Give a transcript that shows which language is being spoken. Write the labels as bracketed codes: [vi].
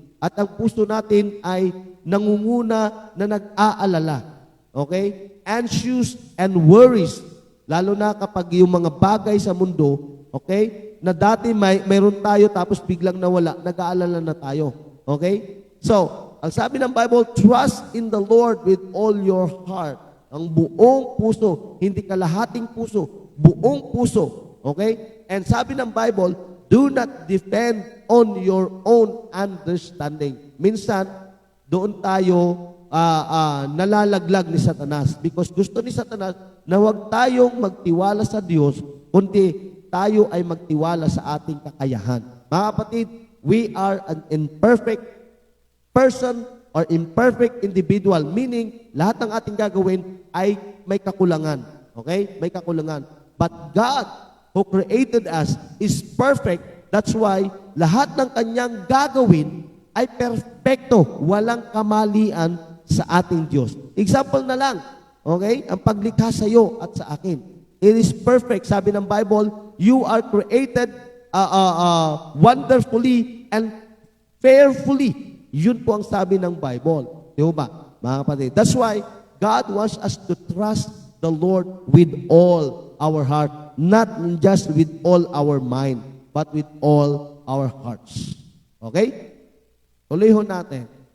[tl] At ang puso natin ay nangunguna na nag-aalala. Okay? [en] Anxious and worries. [tl] Lalo na kapag yung mga bagay sa mundo, okay? Na dati mayroon tayo tapos biglang nawala, nag-aalala na tayo. Okay? [en] So, [tl] ang sabi ng [en] Bible, trust in the Lord with all your heart. [tl] Ang buong puso, hindi kalahating puso, buong puso. Okay? [en] And [tl] sabi ng [en] Bible, do not depend on your own understanding. [tl] Minsan, doon tayo nalalaglag ni Satanas because gusto ni Satanas na huwag tayong magtiwala sa Diyos, kundi tayo ay magtiwala sa ating kakayahan. Mga kapatid, [en] we are an imperfect person or imperfect individual, meaning [tl] lahat ng ating gagawin ay may kakulangan. Okay? May kakulangan. [en] But God, who created us, is perfect. That's why [tl] lahat ng kanyang gagawin ay perfecto. Walang kamalian sa ating Diyos. Example na lang, okay? Ang paglikha sa iyo at sa akin. [en] It is perfect. [tl] Sabi ng Bible, [en] you are created wonderfully and fearfully. [tl] Yun po ang sabi ng Bible. Di ba, mga kapatid? [en] That's why God wants us to trust the Lord with all our heart, not just with all our mind, but with all our hearts. Okay? [tl] Tuloy ho natin.